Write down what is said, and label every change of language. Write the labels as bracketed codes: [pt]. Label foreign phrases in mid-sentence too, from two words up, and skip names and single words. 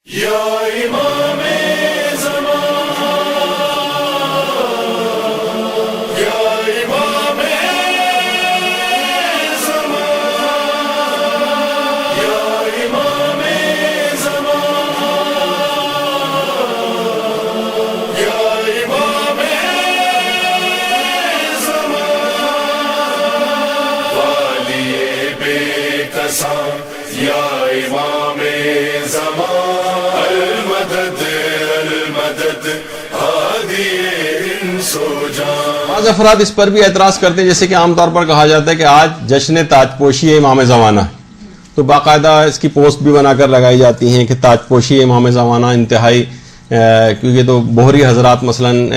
[ur] یا امام زمان، یا امام زمان، یا امام زمان، یا امام زمان، والی بے کساں یا امام زمان، بعض افراد اس پر بھی اعتراض کرتے ہیں، جیسے کہ عام طور پر کہا جاتا ہے کہ آج جشن تاج پوشی ہے امام زمانہ، تو باقاعدہ اس کی پوسٹ بھی بنا کر لگائی جاتی ہیں کہ تاج پوشی ہے امام زمانہ، انتہائی کیونکہ تو بہری حضرات مثلا